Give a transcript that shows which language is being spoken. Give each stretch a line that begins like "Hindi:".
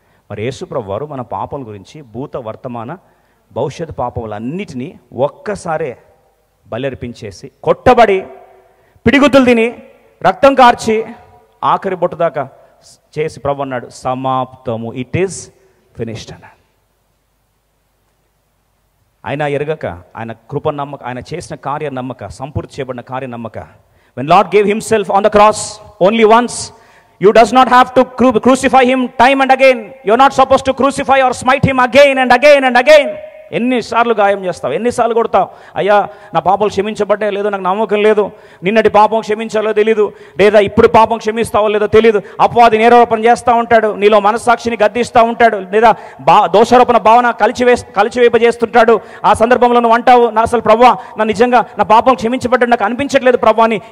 Telugu: మరి యేసుప్రభు వారు మన పాపల గురించి భూత వర్తమాన భవిష్యత్తు పాపములన్నిటినీ ఒక్కసారే బలర్పించేసి కొట్టబడి పిడిగుతులు తిని రక్తం కార్చి ఆఖరి బొట్టు దాకా చేసి ప్రభు అన్నాడు, సమాప్తము,
English: it is finished
Telugu: అన్నాడు. ఆయన ఎరగక, ఆయన కృప నమ్మక, ఆయన చేసిన కార్య నమ్మక, సంపూర్తి చేయబడిన కార్య నమ్మక.
English: When Lord gave himself on the cross only once, you does not have to crucify him time and again. You're not supposed to crucify or smite him again and again and again.
Telugu: ఎన్నిసార్లు గాయం చేస్తావు? ఎన్నిసార్లు కొడతావు? అయ్యా నా పాపాలు క్షమించబడ్డాయో లేదో నాకు నమ్మకం లేదు, నిన్నటి పాపం క్షమించాలో తెలీదు, లేదా ఇప్పుడు పాపం క్షమిస్తావో లేదో తెలీదు. అపవాది నేరారోపణ చేస్తూ ఉంటాడు, నీలో మనస్సాక్షిని గద్దిస్తూ ఉంటాడు, లేదా దోషారోపణ భావన కలిచివేపజేస్తుంటాడు. ఆ సందర్భంలో నువ్వు అంటావు, నా అసలు ప్రభువా నా నిజంగా నా పాపం క్షమించబడ్డాడు నాకు అనిపించట్లేదు ప్రభు అని.